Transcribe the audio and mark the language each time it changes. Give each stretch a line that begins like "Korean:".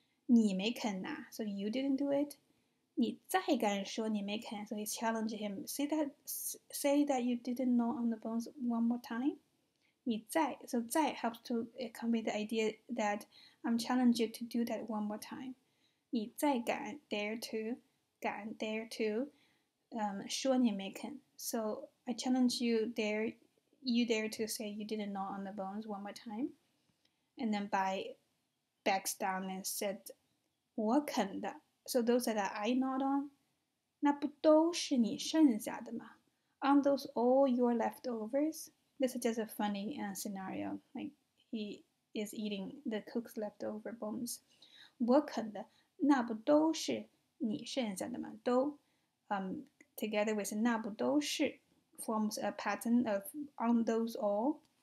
Chinese: 你没啃啊?
English: So you didn't do it?
Chinese: 你再敢说你没啃?
English: So he's challenging him. Say that you didn't gnaw on the bones one more time. 你再 so 再 helps to convey the idea that I'm challenging you to do that one more time.
Chinese: 你再敢
English: dare to
Chinese: 说你没啃.
English: So I challenge you dare to say you didn't gnaw on the bones one more time. And then Bai backs down and said
Chinese: 我啃的.
English: So those that I gnawed on,
Chinese: 那不都是你剩下的吗?
English: Aren't those all your leftovers? This is just a funny scenario. Like he is eating the cook's leftover bones.
Chinese: 我啃的那不都是你剩下的吗?
English: 都 together with 那不都是 forms a pattern of on those all.